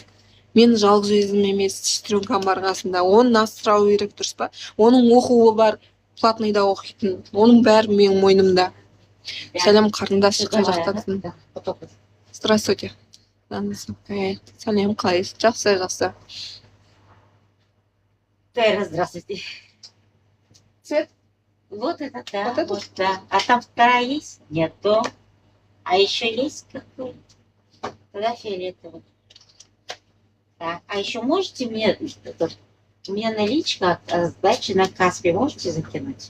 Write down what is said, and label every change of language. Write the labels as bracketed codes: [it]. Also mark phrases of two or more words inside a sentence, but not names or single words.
[kk] Мен жалғыз өзім емес, сестренкам бар қасымда, оны асырау керек, дұрыс па? Оның оқуы бар, платныйда оқитын, оның бәрі менің мойнымда. Сәлем қарындас, қай жақтасың? Здравствуйте. Сәлем, қалайсыз? Жақсы. [ru] Здравствуйте. Цвет? Вот это да. Вот это? Вот, да. А там вторая есть? Нету. А еще есть какой? Тогда фиолетовый. Так, а еще можете мне наличка от сдачи на Каспе можете закинуть?